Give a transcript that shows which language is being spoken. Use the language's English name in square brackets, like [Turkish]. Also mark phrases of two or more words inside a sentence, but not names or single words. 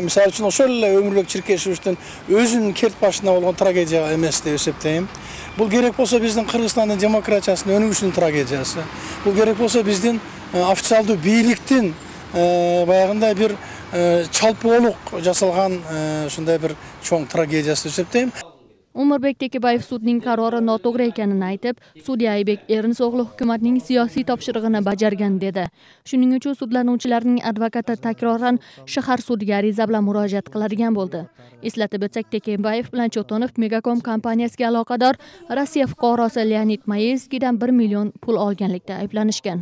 [Kyrgyz] Мисалы үчүн ошол эле Өмүрбек Чиркешевичтин өзүнүн керт башына болгон трагедия эмес деп эсептейм. Бул керек болсо биздин Кыргызстандын демократиясынын өнүгүшүнүн трагедиясы. Бул керек болсо биздин официалдуу бийликтин баягындай бир чалпоолук жасалган ушундай бир чоң трагедиясы деп эсептейм. [Uzbek] Umurbek Tekabayev sudning qarori noto'g'ri ekanini aytib, sudya Aybek Ernso'g'li hukumatning siyosiy topshirig'ini bajargan dedi. Shuning uchun sudlanuvchilarning advokati takroran shahar sudiga ariza bilan murojaat qiladigan bo'ldi. Eslatib o'tsak, Tekabayev bilan Cho'tonov Megakom kompaniyasiga aloqador Rossiya fuqarosi Leonid Mayevskiydan 1 million pul olganlikda ayblanishgan.